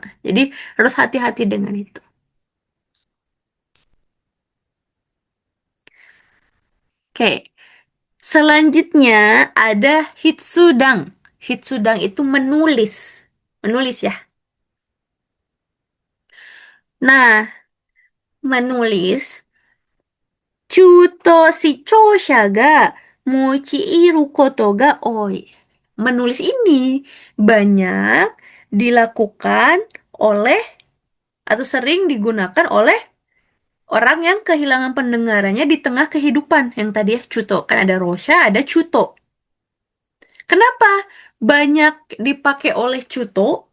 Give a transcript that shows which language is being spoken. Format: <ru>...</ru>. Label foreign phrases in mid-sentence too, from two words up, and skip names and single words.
<id>Jadi harus hati-hati dengan itu. Oke, selanjutnya ada hitsudang. Hitsudang itu menulis. Menulis ya. Nah, menulis</id> <ja>中途視聴者が用いることが多い.</ja> <id>Menulis ini banyak dilakukan oleh atau sering digunakan oleh orang yang kehilangan pendengarannya di tengah kehidupan. Yang tadi ya, Chuto. Kan ada Rosha, ada Chuto. Kenapa banyak dipakai oleh Chuto?</id>